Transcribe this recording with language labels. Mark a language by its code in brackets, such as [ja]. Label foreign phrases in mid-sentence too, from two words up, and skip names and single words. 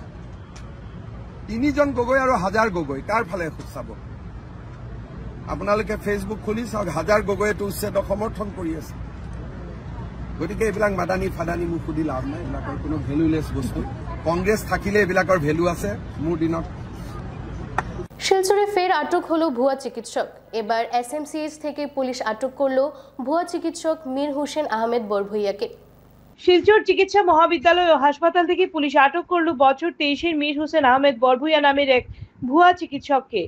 [as] 3 জন গগৈ আৰু 1000 গগৈ কাৰ ফালে চাব? আপোনালোকে ফেচবুক খুলি চাওক, 1000 গগৈয়েতো উচ্ছেদক সমৰ্থন কৰি আছে। গতিকে এইবিলাক মাদানি ফাদানি মোক সুধি লাভ নাই, এইবিলাকৰ কোনো ভেলুলেছ বস্তু। কংগ্ৰেছ থাকিলে এইবিলাকৰ ভেলু আছে মোৰ দিনত। [bn] শিলচরে ফের আটক হলো ভুয়া চিকিৎসক। এবার এসএমসিএইচ থেকে পুলিশ আটক করলো ভুয়া চিকিৎসক মীর হোসেন আহমেদ বরভুইয়াকে। শিলচর চিকিৎসা মহাবিদ্যালয় ও হাসপাতাল থেকে পুলিশ আটক করল বছর 23-এর মীর হোসেন আহমেদ বরভুইয়া নামের এক ভুয়া চিকিৎসককে।